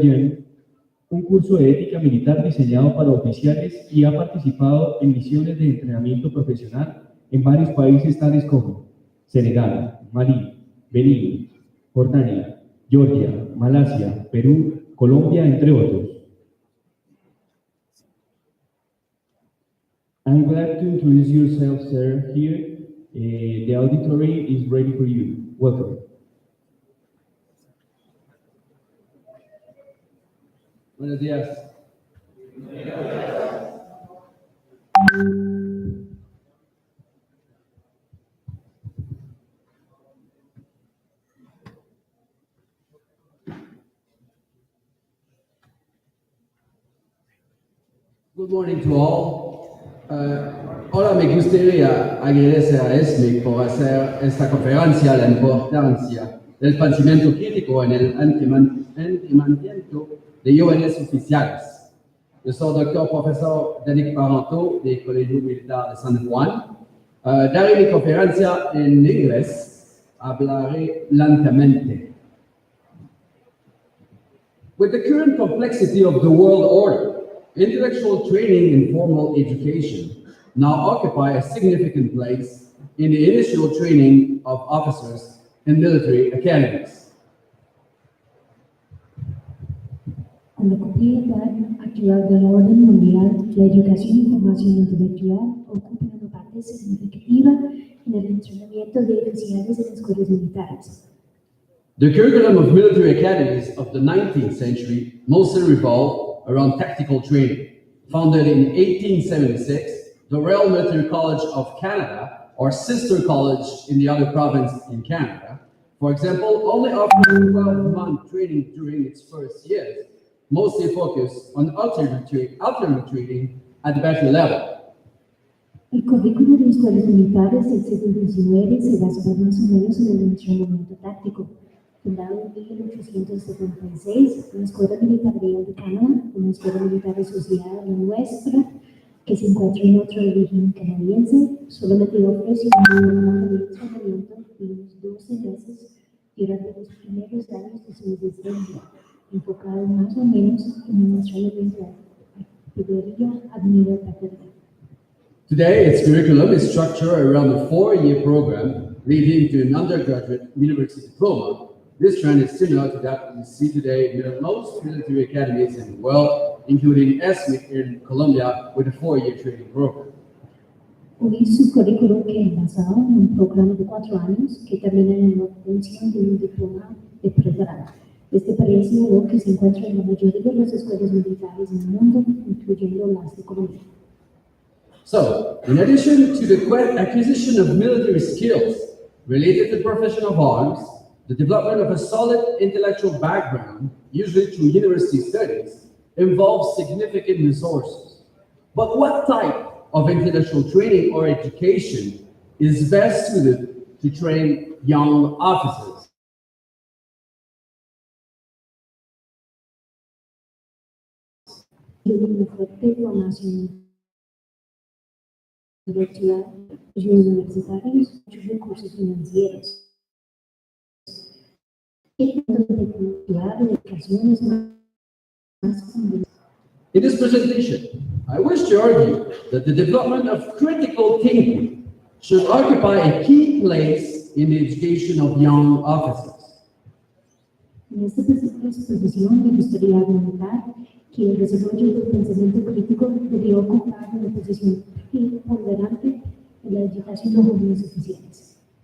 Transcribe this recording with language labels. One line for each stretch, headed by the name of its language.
Spanish: James un curso de ética militar diseñado para oficiales y ha participado en misiones de entrenamiento profesional en varios países tales como Senegal, Malí, Benín, Jordania, Georgia, Malasia, Perú, Colombia, entre otros.
English: I'm glad to introduce yourself, sir, here. The auditory is ready for you. Welcome.
Spanish: Buenos días.
English: Good morning to all.
Spanish: Ahora me gustaría agradecer a ESMIC por hacer esta conferencia la importancia del pensamiento crítico en el entrenamiento de jóvenes oficiales. Yo soy doctor profesor Darik Parentó del Colegio Militar de San Juan. Daré mi conferencia en inglés. Hablaré lentamente.
English: With the current complexity of the world order, intellectual training and formal education now occupy a significant place in the initial training of officers in military academies.
Spanish: Con la complejidad actual del orden mundial, la educación y formación intelectual ocupan una parte significativa en el entrenamiento de oficiales en escuelas militares.
English: The curriculum of military academies of the 19th century mostly revolved around tactical training. Founded in 1876, the Royal Military College of Canada, or sister college in the other province in Canada, for example, only offered 12-month training during its first years, mostly focused on alternate training at the bachelor level.
Spanish: El currículo de escuelas militares del siglo XIX se basaba más o menos en el entrenamiento táctico. Fundado en 1876, la Escuela Militar Real de Canadá, una escuela militar asociada a la nuestra, que se encuentra en otra región canadiense, solamente ofrece un programa de entrenamiento de unos 12 meses durante los primeros años de su existencia, enfocado más o menos en un entrenamiento de artillería administrativa.
English: Today, its curriculum is structured around a 4-year program leading to an undergraduate university diploma. This trend is similar to that we see today in most military academies in the world, including ESMIC in Colombia with a 4-year training program.
Spanish: Hoy su currículo que es basado en un programa de 4 años que termina en la obtención de un diploma de pregrado. Este parece algo que se encuentra en la mayoría de las escuelas militares en el mundo, incluyendo las de Colombia.
English: So, in addition to the acquisition of military skills related to the profession of arms, the development of a solid intellectual background, usually through university studies, involves significant resources. But what type of intellectual training or education is best suited to train young officers?
Spanish: Una fuerte formación intelectual y universitarios, muchos recursos financieros. El punto intelectual de educación es más complejo.
English: In this presentation, I wish to argue that the development of critical thinking should occupy a key place in the education of young officers.
Spanish: En esta exposición me gustaría argumentar que el desarrollo del pensamiento crítico debería ocupar una posición preponderante en la educación de jóvenes oficiales.